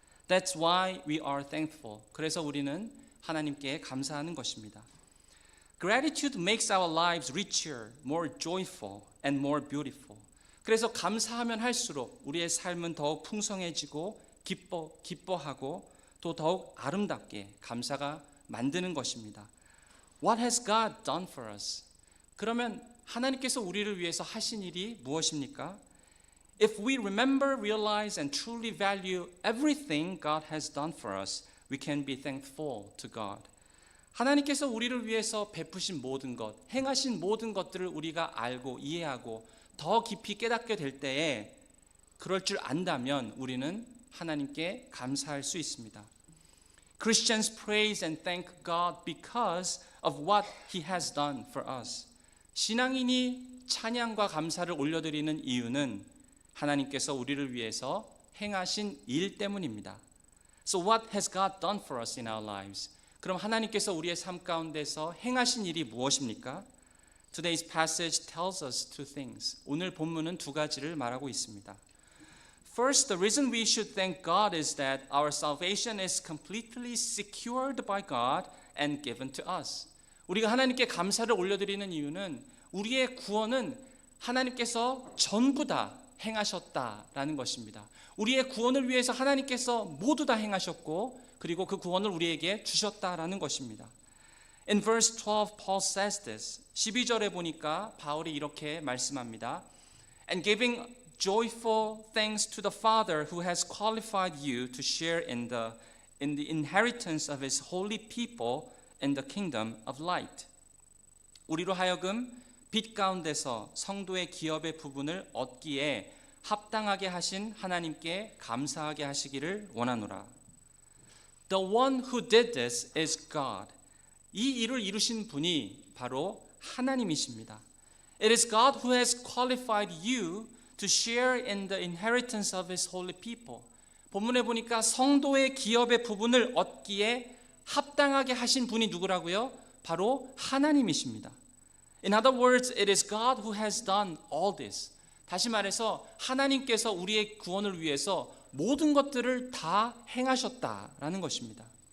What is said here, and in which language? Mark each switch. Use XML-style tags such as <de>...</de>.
<en>That's why we are thankful.</en> <ko>그래서 우리는 하나님께 감사하는 것입니다.</ko> <en>Gratitude makes our lives richer, more joyful, and more beautiful.</en> <ko>그래서 감사하면 할수록 우리의 삶은 더욱 풍성해지고 기뻐하고 또 더욱 아름답게 감사가 만드는 것입니다.</ko> <en>What has God done for us?</en> <ko>그러면 하나님께서 우리를 위해서 하신 일이 무엇입니까?</ko> <en>If we remember, realize, and truly value everything God has done for us, we can be thankful to God.</en> <ko>하나님께서 우리를 위해서 베푸신 모든 것, 행하신 모든 것들을 우리가 알고 이해하고 더 깊이 깨닫게 될 때에 그럴 줄 안다면 우리는 하나님께 감사할 수 있습니다.</ko> <en>Christians praise and thank God because of what He has done for us.</en> <ko>신앙인이 찬양과 감사를 올려드리는 이유는 하나님께서 우리를 위해서 행하신 일 때문입니다.</ko> <en>So what has God done for us in our lives?</en> <ko>그럼 하나님께서 우리의 삶 가운데서 행하신 일이 무엇입니까?</ko> <en>Today's passage tells us two things.</en> <ko>오늘 본문은 두 가지를 말하고 있습니다.</ko> <en>First, the reason we should thank God is that our salvation is completely secured by God and given to us.</en> <ko>우리가 하나님께 감사를 올려드리는 이유는 우리의 구원은 하나님께서 전부 다 행하셨다라는 것입니다. 우리의 구원을 위해서 하나님께서 모두 다 행하셨고 그리고 그 구원을 우리에게 주셨다라는 것입니다.</ko> <en>In verse 12, Paul says this.</en> <ko>12절에 보니까 바울이 이렇게 말씀합니다.</ko> <en>And giving joyful thanks to the Father who has qualified you to share in the inheritance of His holy people in the kingdom of light.</en> <ko>우리로 하여금 빛 가운데서 성도의 기업의 부분을 얻기에 합당하게 하신 하나님께 감사하게 하시기를 원하노라.</ko> <en>The one who did this is God.</en> <ko>이 일을 이루신 분이 바로 하나님이십니다.</ko> <en>It is God who has qualified you to share in the inheritance of His holy people.</en> <ko>본문에 보니까 성도의 기업의 부분을 얻기에 합당하게 하신 분이 누구라고요? 바로 하나님이십니다.</ko> <en>In other words, it is God who has done all this.</en> <ko>다시 말해서 하나님께서 우리의 구원을 위해서 모든 것들을 다 행하셨다라는 것입니다.</ko>